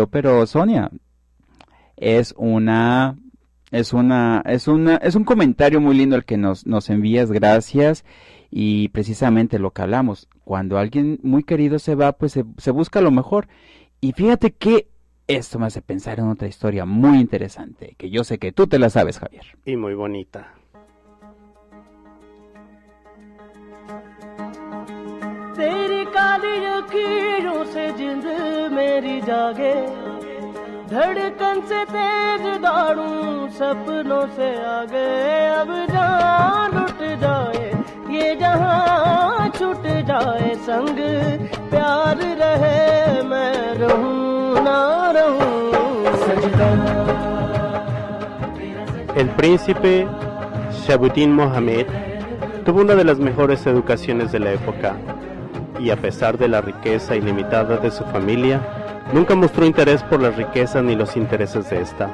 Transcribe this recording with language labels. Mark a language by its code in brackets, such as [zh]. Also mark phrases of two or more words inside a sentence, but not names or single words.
[es] Pero Sonia, es un comentario muy lindo el que nos envías, gracias. Y precisamente lo que hablamos, cuando alguien muy querido se va, pues se busca lo mejor. Y fíjate que esto me hace pensar en otra historia muy interesante, que yo sé que tú te la sabes, Javier. Y muy bonita. [hi] तेरी काली लकीरों से जिंद में मेरी जागे धड़कन से तेज दौड़ूं सपनों से आगे अब जान लुट जाए ये जहां छूट जाए संग प्यार रहे मैं रहूं ना रहूं सजदा। [es] El príncipe Shahabuddin Mohammed tuvo una de las mejores educaciones de la época y a pesar de la riqueza ilimitada de su familia, nunca mostró interés por las riquezas ni los intereses de esta.